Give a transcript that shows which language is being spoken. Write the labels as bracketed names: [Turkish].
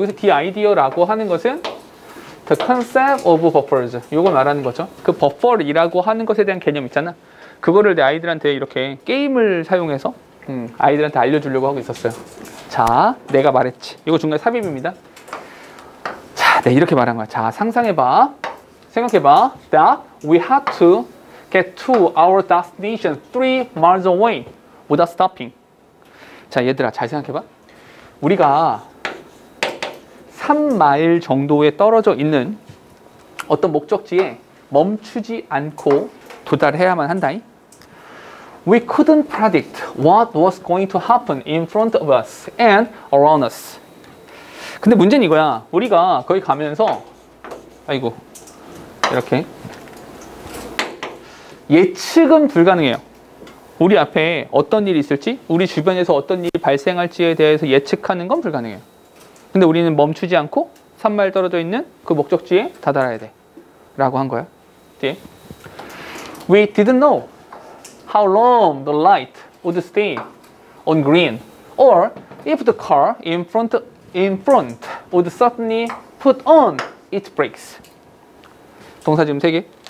[Korean] 여기서 the idea라고 하는 것은 [English] the concept of buffers, [Korean] 요걸 말하는 거죠. 그 buffer이라고 하는 것에 대한 개념 있잖아. 그거를 내 아이들한테 이렇게 게임을 사용해서 아이들한테 알려주려고 하고 있었어요. 자, 내가 말했지. 이거 중간에 삽입입니다. 자, 네, 이렇게 말한 거야. 자, 상상해봐. 생각해봐. [English] That we had to get to our destination 3 miles away without stopping. [Korean] 자, 얘들아, 잘 생각해봐. 우리가 3마일 정도에 떨어져 있는 어떤 목적지에 멈추지 않고 도달해야만 한다잉. [English] We couldn't predict what was going to happen in front of us and around us. [Korean] 근데 문제는 이거야. 우리가 거기 가면서 아이고 이렇게 예측은 불가능해요. 우리 앞에 어떤 일이 있을지, 우리 주변에서 어떤 일이 발생할지에 대해서 예측하는 건 불가능해요. 근데 우리는 멈추지 않고 3마일 떨어져 있는 그 목적지에 다다라야 돼 라고 한 거야. 뒤에 [English] We didn't know how long the light would stay on green or if the car in front would suddenly put on its brakes. [Korean] 동사 지금 3개.